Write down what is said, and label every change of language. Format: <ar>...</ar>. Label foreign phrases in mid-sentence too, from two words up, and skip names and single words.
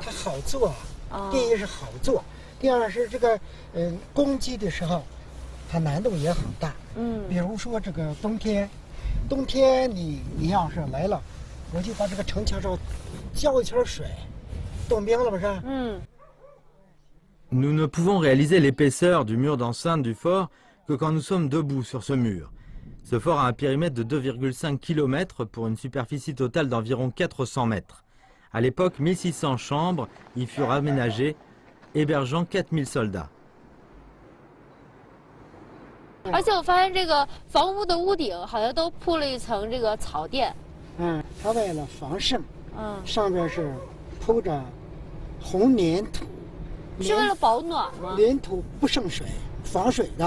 <zh>它好做。第一是好做，第二是这个攻击的时候。它难度也很大，比如说这个冬天你要是来了，我就把这个城墙上浇一圈水，冻冰了不是</zh> <fr>？Nous ne pouvons réaliser l'épaisseur du mur d'enceinte du fort que quand nous sommes debout sur ce mur. Ce fort a un périmètre de 2,5 km pour une superficie totale d'environ 400 mètres. À l'époque, 1600 chambres y furent aménagées, hébergeant 4000 soldats.</fr> <zh>而且我发现这个房屋的屋顶好像都铺了一层这个草垫。它为了防渗，上边是铺着红粘土。是为了保暖吗？粘土不渗水，防水的。</zh>